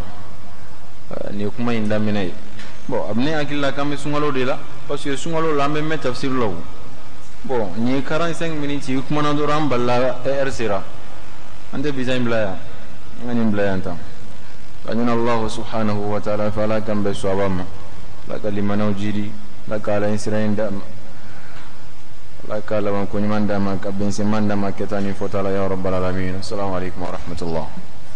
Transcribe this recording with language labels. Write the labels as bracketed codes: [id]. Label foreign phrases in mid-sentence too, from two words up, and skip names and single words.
[bm] nin ye kuma in daminɛ ye. bon a bɛ ne hakili la k'an bɛ sunkalo de la, [fr] parce que [bm] sunkalo la an bɛ mɛn tafsir la o. bon nin ye 45 minutes i kumana dɔrɔn an balila heure sera, an tɛ bisa in bila yan, an ka nin bila yan tan. ka ɲini [ar] الله سبحانه وتعالى [bm] fɛ ala k'an bɛn sɔaba ma, ala ka limanaw jiri, ala ka ala ɲɛ sira in d'a ma, ala ka laban ko ɲuman d'a ma, ka bɛnsɛnman d'a ma, kɛta ni fɔta la [ar] يا رب العالمين. السلام عليكم ورحمة الله.